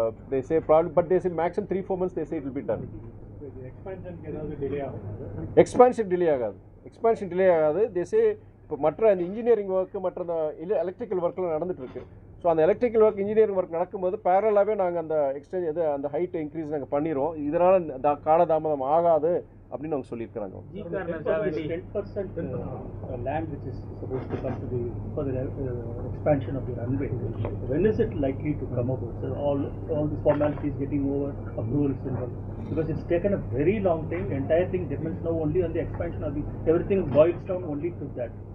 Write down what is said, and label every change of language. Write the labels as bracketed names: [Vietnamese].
[English] They say probably, but they say maximum 3-4 months they say it will be done. Expansion delay [Tamil] ஆகாது. [English] They say [Tamil] இப்போ மற்ற அந்த engineering work மற்ற அந்த electrical ஒர்க்லாம் நடந்துட்டு இருக்கு. ஸோ அந்த எலக்ட்ரிக்கல் ஒர்க் இன்ஜினியரிங் ஒர்க் நடக்கும்போது பேரலாகவே நாங்கள் அந்த அந்த ஹைட் இன்க்ரீஸ் நாங்கள் பண்ணிடுவோம். இதனால் காலதாமதம் ஆகாது அப்படின்னு அவங்க சொல்லியிருக்கிறாங்க. [English] 10% land which is supposed to come for the expansion of the runway. When is it likely to come about? So all these formalities getting over, approvals involved. Because it's taken a very long time. The entire thing depends now only on the expansion of everything boils down only to that.